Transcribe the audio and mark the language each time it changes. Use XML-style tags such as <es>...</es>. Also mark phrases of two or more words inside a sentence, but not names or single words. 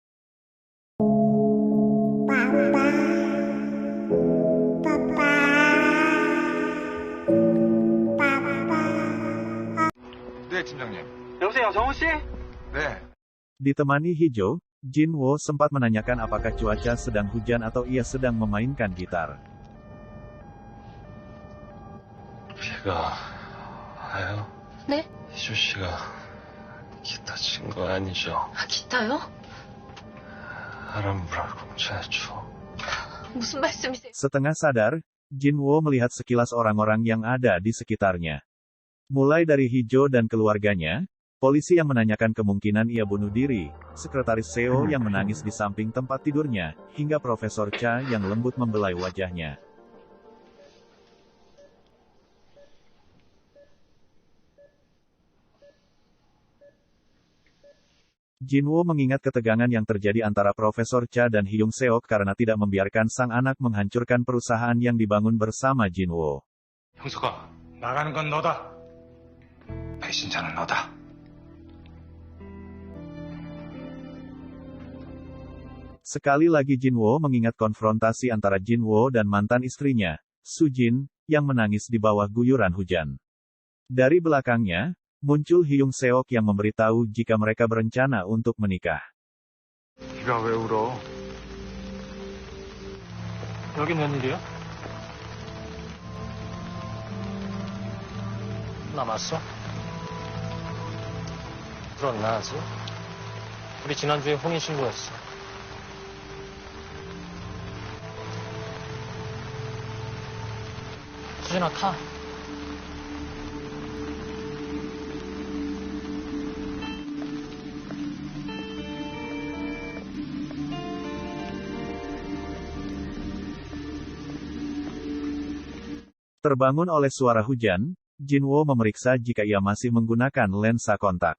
<ko>네, 팀장님. 여보세요, 정우 씨? 네.</ko> <id>Ditemani Hee-jo, Jinwo sempat menanyakan apakah cuaca sedang hujan atau ia sedang memainkan gitar.</id> <ko>비가 와요? 네? 희주 씨가 기타 친 거 아니죠? 아, 기타요? 아람브라 공차죠. 무슨 말씀이세요?</ko> <id>Setengah sadar, Jinwo melihat sekilas orang-orang yang ada di sekitarnya. Mulai dari Hee-jo dan keluarganya, polisi yang menanyakan kemungkinan ia bunuh diri, sekretaris Seo yang menangis di samping tempat tidurnya, hingga Profesor Cha yang lembut membelai wajahnya. Jinwo mengingat ketegangan yang terjadi antara Profesor Cha dan Hyung Seok karena tidak membiarkan sang anak menghancurkan perusahaan yang dibangun bersama Jinwo.</id> <ko>형수가, 나가는 건 너다. 배신자는 너다.</ko> <id>Sekali lagi Jinwo mengingat konfrontasi antara Jinwo dan mantan istrinya, Sujin, yang menangis di bawah guyuran hujan. Dari belakangnya, muncul Hyung Seok yang memberitahu jika mereka berencana untuk menikah.</id> <ko>네가 왜 울어? 여긴 웬일이야? 남았어? 그렇나 아직? 우리 지난주에 혼인신고했어. 수진아, 타.</ko> <id>Terbangun oleh suara hujan, Jinwo memeriksa jika ia masih menggunakan lensa kontak.</id>